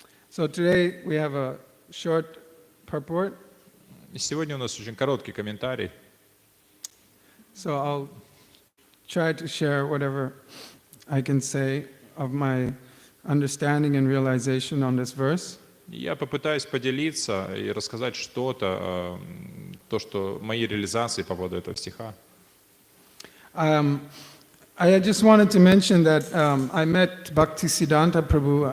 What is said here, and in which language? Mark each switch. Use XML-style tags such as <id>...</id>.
<en>So today we have a short purport.</en> <ru>И сегодня у нас очень короткий комментарий.</ru> <en>So I'll try to share whatever I can say of my understanding and realization on this verse.</en> <ru>Я попытаюсь поделиться и рассказать что-то, то, что мои реализации по поводу этого стиха.</ru> <en>I just wanted to mention that I met Bhaktisiddhanta Prabhu.</en>